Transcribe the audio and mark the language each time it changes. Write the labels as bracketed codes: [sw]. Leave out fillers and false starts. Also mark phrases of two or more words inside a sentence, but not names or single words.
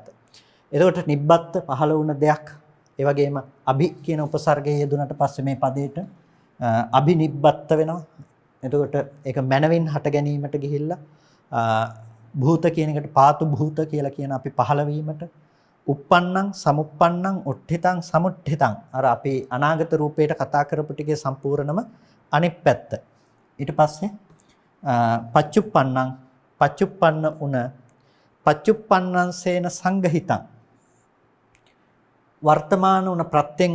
[si] එතකොට නිබ්බත් පහළ වුණ දෙයක් ඒ වගේම අභි කියන උපසර්ගයේ යෙදුනට පස්සේ මේ පදේට අභිනිබ්බත් වෙනවා. එතකොට ඒක මනවින් හට ගැනීමට ගිහිල්ලා භූත කියන එකට [pi] පාතු භූත [si] කියලා කියන අපි පහළ වීමට [pi] uppannam samuppannam utthitam samutthitham [si] අර අපි අනාගත රූපයට කතා කරපු ටිකේ සම්පූර්ණම අනිත් පැත්ත. ඊට පස්සේ පච්චුප්පන්න උන [pi] පච්චුප්පන්නං සේන සංගහිතං [si] වර්තමාන උන ප්‍රත්‍යයෙන්